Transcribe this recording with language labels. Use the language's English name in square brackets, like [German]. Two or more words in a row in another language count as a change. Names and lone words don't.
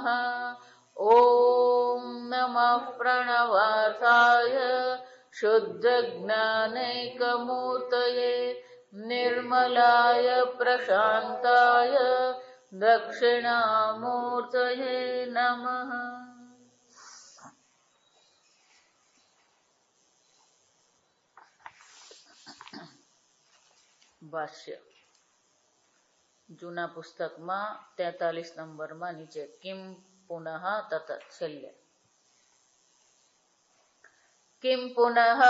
[Sanskrit] ॐ नमः प्रणवार्थाय शुद्धज्ञानैकमूर्तये निर्मलाय प्रशान्ताय दक्षिणामूर्तये नमः। [Gujarati] ભાષ્ય જૂના પુસ્તકમાં 43 નંબરમાં નીચે [Sanskrit] કિમ પુનઃ તત [Gujarati] છેલ્લે [Sanskrit] કિમ પુનઃ